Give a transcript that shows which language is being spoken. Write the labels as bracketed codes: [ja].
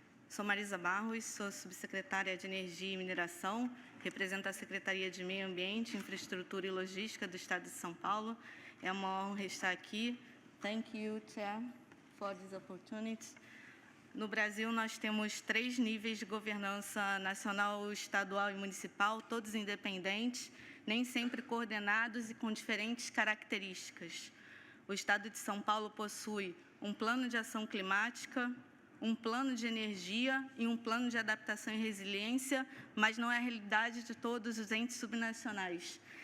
[pt] Sou Marisa Barros, sou subsecretária de Energia e Mineração, represento a Secretaria de Meio Ambiente, Infraestrutura e Logística do Estado de São Paulo. É uma honra estar aqui. [en] Thank you, Chair, for this opportunity. [pt] No Brasil, nós temos 3 níveis de governança nacional, estadual e municipal, todos independentes, nem sempre coordenados e com diferentes características. O Estado de São Paulo possui um plano de ação climática, um plano de energia e um plano de adaptação e resiliência, mas não é a realidade de todos os entes subnacionais.